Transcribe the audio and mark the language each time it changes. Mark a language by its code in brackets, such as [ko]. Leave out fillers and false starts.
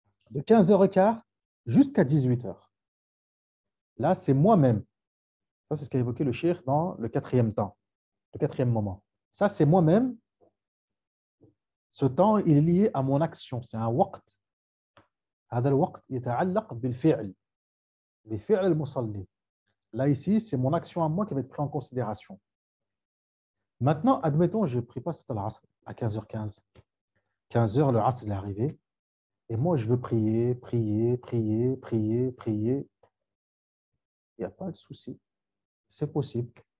[fr] De 15h15 jusqu'à 18h. Là, c'est moi-même. Ça, c'est ce qu'a évoqué le cheikh dans le quatrième temps, le quatrième moment. Ça, c'est moi-même. Ce temps, il est lié à mon action. C'est un waqt. [ar] هذا الوقت يتعلق بالفعل بفعل المصلي. [fr] Là, ici, c'est mon action à moi qui va être prise en considération. Maintenant, admettons, je ne prie pas cet al-asr à 15h15. 15h, le asr est arrivé. Et moi, je veux prier. Il n'y a pas de souci. C'est possible.